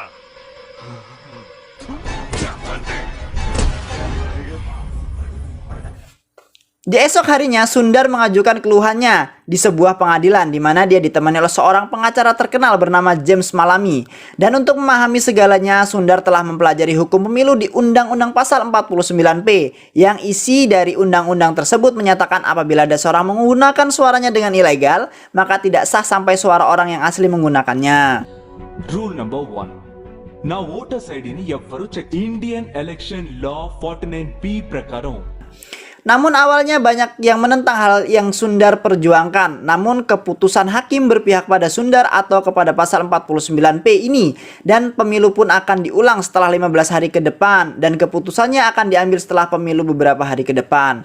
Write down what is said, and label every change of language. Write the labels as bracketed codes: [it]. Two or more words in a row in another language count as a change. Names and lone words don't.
[id] Di esok harinya, Sundar mengajukan keluhannya di sebuah pengadilan di mana dia ditemani oleh seorang pengacara terkenal bernama James Malami. Dan untuk memahami segalanya, Sundar telah mempelajari hukum pemilu di Undang-Undang Pasal 49P yang isi dari undang-undang tersebut menyatakan apabila ada seorang menggunakan suaranya dengan ilegal, maka tidak sah sampai suara orang yang asli menggunakannya. [en] Rule number 1. Now voters ID [te] ni ఎవరు [en] check Indian election law 49B ప్రకారం. [id] Namun awalnya banyak yang menentang hal yang Sundar perjuangkan. Namun keputusan hakim berpihak pada Sundar atau kepada pasal 49P ini. Dan pemilu pun akan diulang setelah 15 hari ke depan. Dan keputusannya akan diambil setelah pemilu beberapa hari ke depan.